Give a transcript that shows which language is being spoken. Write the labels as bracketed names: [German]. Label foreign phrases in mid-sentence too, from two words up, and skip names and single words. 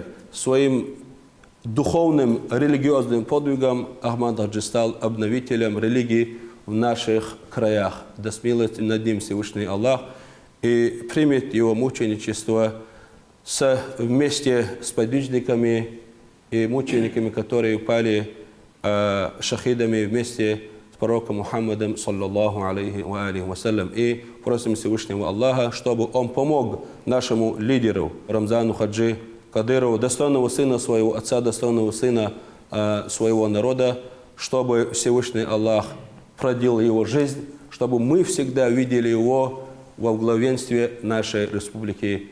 [Russian] Своим духовным, религиозным подвигом Ахмад Хаджи стал обновителем религии в наших краях. Да смилуется над ним Всевышний Аллах и примет его мученичество вместе с подвижниками и мучениками, которые упали шахидами вместе с пророком Мухаммадом, [Arabic] صلى الله عليه وعليه والسلام. [Russian] И просим Всевышнего Аллаха, чтобы он помог нашему лидеру Рамзану Хаджи Кадырову, достойного сына своего отца, достойного сына своего народа, чтобы Всевышний Аллах продлил его жизнь, чтобы мы всегда видели его во главенстве нашей республики.